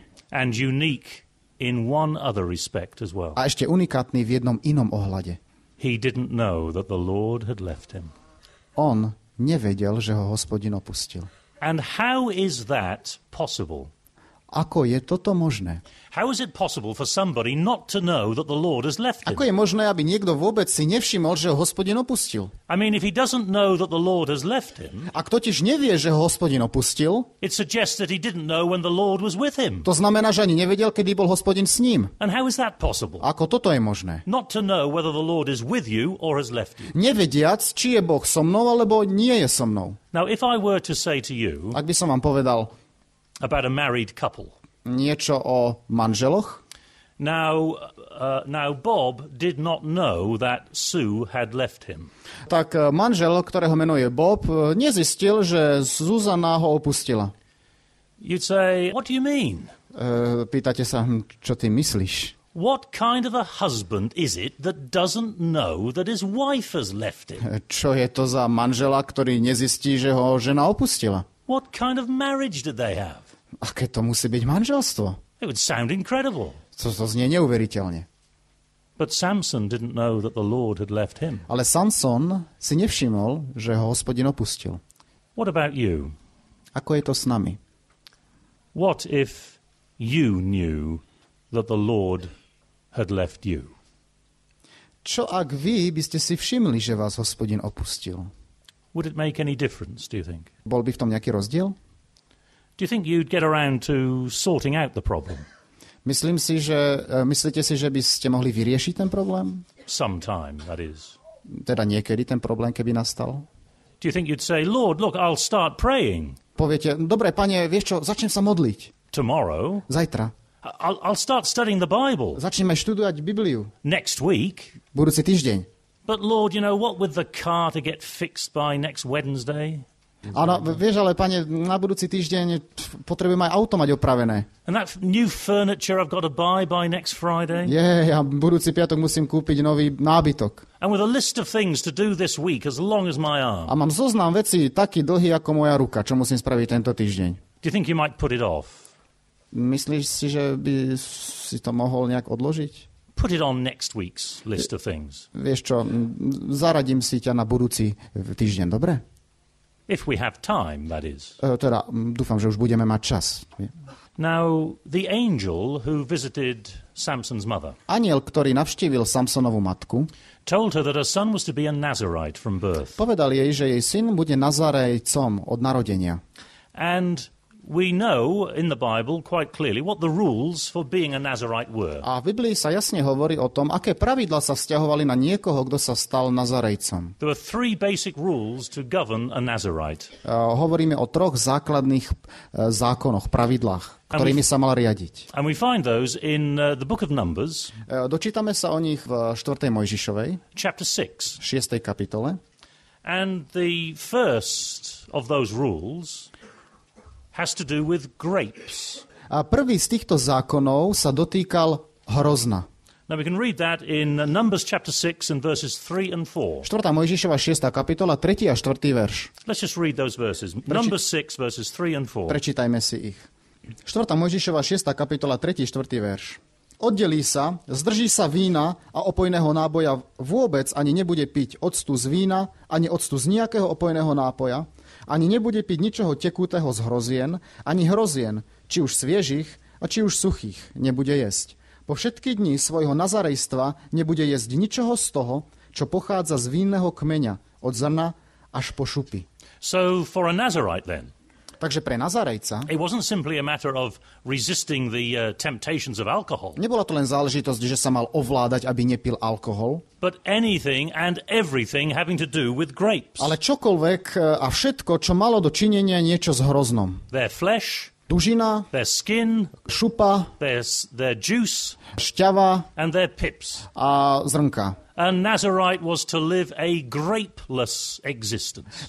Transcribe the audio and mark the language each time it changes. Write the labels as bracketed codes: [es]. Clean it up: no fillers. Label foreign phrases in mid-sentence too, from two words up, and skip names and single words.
[en] And unique in one other respect as well. [sk] A ešte unikátny v jednom inom ohľade. [en] He didn't know that the Lord had left him. [sk] On nevedel, že ho Hospodin opustil. [en] And how is that possible? [sk] Ako je toto možné? [en] How is it possible for somebody not to know that the Lord has left him? [sk] Ako je možné, aby niekto vôbec si nevšimol, že ho Hospodin opustil? [en] I mean, if he doesn't know that the Lord has left him, [sk] Ak totiž nevie, že ho Hospodin opustil, [en] it suggests that he didn't know when the Lord was with him. [sk] to znamená, že ani nevedel, kedy bol Hospodin s ním. [en] And how is that possible? [sk] Ako toto je možné? [en] Not to know whether the Lord is with you or has left you. [sk] Nevediac, či je Boh so mnou, alebo nie je so mnou. [en] Now, if I were to say to you [sk] Ak by som vám povedal [en] about a married couple, [sk] niečo o manželoch, [en] now Bob did not know that Sue had left him. [sk] tak manžel, ktorého meno je Bob, nezistil, že Zuzana ho opustila. [en] You'd say, what do you mean? [sk] Pýtate sa, čo ty myslíš? [en] What kind of a husband is it that doesn't know that his wife has left him? [sk] Čo je to za manžela, ktorý nezistí, že ho žena opustila? [en] What kind of marriage did they have? [sk] Aké to musí byť manželstvo? [en] It would sound incredible. [sk] To znie neuveriteľne. [en] But Samson didn't know that the Lord had left him. [sk] Ale Samson si nevšimol, že ho Hospodin opustil. [en] What about you? [sk] Ako je to s nami? [en] What if you knew that the Lord had left you? [sk] Čo ak vy by ste si všimli, že vás Hospodin opustil? [en] Would it make any difference, do you think? [sk] Bol by v tom nejaký rozdiel? [en] Do you think you'd get around to sorting out the problem? [sk] Myslíte si, že by ste mohli vyriešiť ten problém? [en] Sometime, that is. [sk] Teda niekedy ten problém, keby nastal? [en] Do you think you'd say, Lord, look, I'll start praying [sk] Poviete, dobre, pane, vieš čo, začnem sa modliť. [en] tomorrow. [sk] Zajtra. [en] I'll start studying the Bible [sk] Začneme študovať Bibliu. [en] next week. [sk] Budúci týždeň. [en] But Lord, you know, what with the car to get fixed by next Wednesday? [sk] Áno, vieš, ale pane, na budúci týždeň potrebujem aj auto mať opravené. [en] And that new furniture I've got to buy by next Friday? [sk] Ja budúci piatok musím kúpiť nový nábytok. [en] And with a list of things to do this week as long as my arm. [sk] A mám zoznam vecí taký dlhý ako moja ruka, čo musím spraviť tento týždeň. [en] Do you think you might put it off? [sk] Myslíš si, že by si to mohol nejak odložiť? [en] Put it on next week's list of things. [sk] Vieš čo, zaradím si ťa na budúci týždeň, dobre? [en] If we have time, that is. [sk] Teda, dúfam, že už budeme mať čas. [en] Now, the angel who visited Samson's mother [sk] Anjel, ktorý navštívil Samsonovú matku, [en] told her that her son was to be a Nazarite from birth. [sk] povedal jej, že jej syn bude Nazarejcom od narodenia. [en] And we know in the Bible quite clearly what the rules for being a Nazarite were. [sk] A v Biblii sa jasne hovorí o tom, aké pravidlá sa vzťahovali na niekoho, kto sa stal Nazarejcom. [en] There were three basic rules to govern a Nazarite. [sk] Hovoríme o troch základných zákonoch, pravidlách, ktorými sa mal riadiť. [en] And we find those in the book of Numbers, [sk] Dočítame sa o nich v 4. Mojžišovej, [en] chapter 6. [sk] 6. kapitole. [en] And the first of those rules has to do with grapes. [sk] A prvý z týchto zákonov sa dotýkal hrozna. [en] Now we can read that in Numbers chapter 6 and verses 3 and 4. [sk] 4. Mojžišova 6. kapitola, 3. a 4. verš. [en] Let's just read those verses. Numbers 6 verses 3 and 4. [sk] Prečítajme si ich. 4. Mojžišova 6. kapitola, 3. 4. verš. Oddelí sa, zdrží sa vína a opojného náboja vôbec ani nebude piť octu z vína, ani octu z nejakého opojného nápoja, ani nebude piť ničoho tekutého z hrozien, ani hrozien, či už sviežich a či už suchých, nebude jesť. Po všetky dni svojho nazarejstva nebude jesť ničoho z toho, čo pochádza z vínneho kmeňa, od zrna až po šupy. [en] So for a Nazarite then, [sk] Takže pre Nazarejca [en] it wasn't simply a matter of resisting the temptations of alcohol, [sk] nebola to len záležitosť, že sa mal ovládať, aby nepil alkohol, [en] but anything and everything having to do with grapes. [sk] ale čokoľvek a všetko, čo malo do činenia niečo s hroznom. [en] Their flesh, [sk] Dužina, [en] their skin, [sk] šupa, [en] their juice, [sk] šťava [en] and their pips. [sk] a zrnka. [en] A Nazarite was to live a grapeless existence.